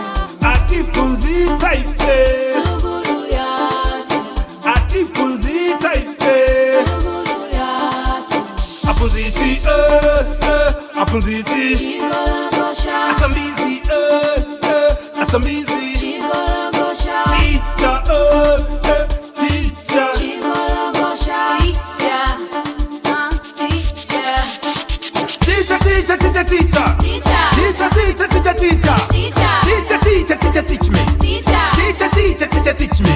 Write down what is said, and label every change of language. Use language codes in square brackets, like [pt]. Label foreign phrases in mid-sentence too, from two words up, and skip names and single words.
[ny] Atiphunzitsa ife, sugulu yatu, Atiphunzitsa ife, sugulu yatu. Aphunzitsi, Aphunzitsi, Chikola gosha, [tum] Asambizi, Asambizi, [ny] Chikola gosha, [en] teacher, teacher, [ny] Chikola gosha, [en] teacher, teacher, teacher, teacher, teacher, teacher, teacher, teacher, teacher, teacher, teacher, teacher, teach me, teacher, teacher, teacher, teacher, teach me.